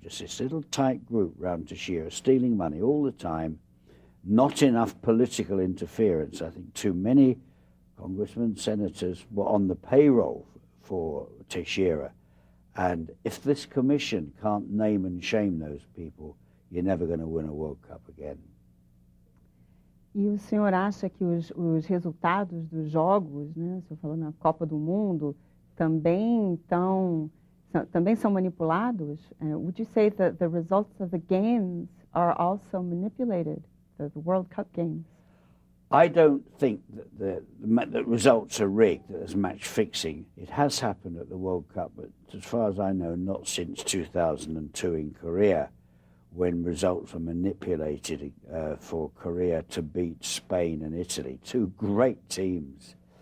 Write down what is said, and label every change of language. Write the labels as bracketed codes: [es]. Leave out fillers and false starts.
[en] Just this little tight group round Teixeira, stealing money all the time, not enough political interference. I think too many congressmen, senators were on the payroll for Teixeira. And if this commission can't name and shame those people, you're never going to win a World Cup again. [pt] E o senhor acha que os resultados dos jogos, né, o senhor falou na Copa do Mundo, também são manipulados? [en] Would you say that the results of the games are also manipulated, the World Cup games? I don't think that the results are rigged, that there's match fixing. It has happened at the World Cup, but as far as I know, not since 2002 in Korea, when results were manipulated for Korea to beat Spain and Italy, two great teams.